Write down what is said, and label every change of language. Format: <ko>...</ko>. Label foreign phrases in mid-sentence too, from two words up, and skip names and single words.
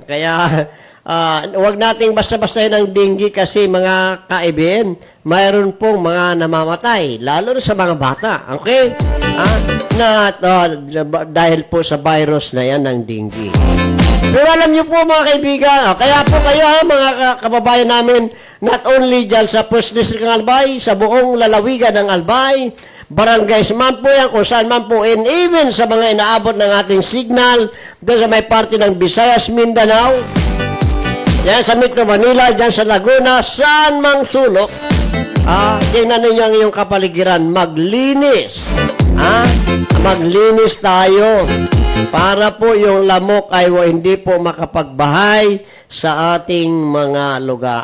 <tl>Kaya, huwag nating basta-bastahin ang dinggi kasi mga kaibigan, mayroon pong mga namamatay, lalo na sa mga bata. Okay? Dahil po sa virus na yan ng dinggi. Pero alam niyo po mga kaibigan, kaya po kayo mga kababayan namin,</tl> <en>not only</en> <tl>dyan sa First District ng Albay, sa buong lalawigan ng Albay, barangays man po yan, kung saan man po,</tl> <en>and even</en> <tl>sa mga inaabot ng ating signal, doon sa may parte ng Visayas, Mindanao, yan sa Metro Manila, dyan sa Laguna, saan mang sulok, tingnan ninyo ang iyong kapaligiran, maglinis. Maglinis tayo para po yung lamok ay hindi po makapagbahay sa ating mga lugar.</tl>